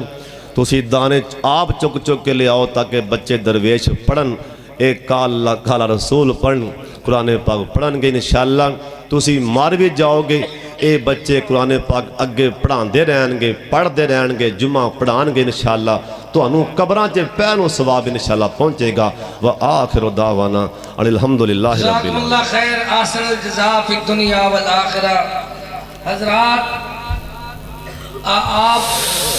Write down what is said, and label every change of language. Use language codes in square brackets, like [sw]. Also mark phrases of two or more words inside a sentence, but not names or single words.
[pa] تسی دانے آپ چک چک کے لیاؤ تاکہ بچے درویش پڑھن، اک کالا رسول پڑھن، قرآن پاک پڑھنگے انشاءاللہ. تسی مر بھی جاؤ گے، یہ بچے قرآن پاک اگے پڑھاتے رہنگے، پڑھتے رہنگے، جمعہ پڑھائیں گے انشاءاللہ. تہانوں قبراں چ پینوں ثواب انشاءاللہ پہنچے گا. [ar] وآخر دعوانا الحمد لله رب العالمين. خير آسن جزاء في الدنيا والآخرة. [ur] حضرات آپ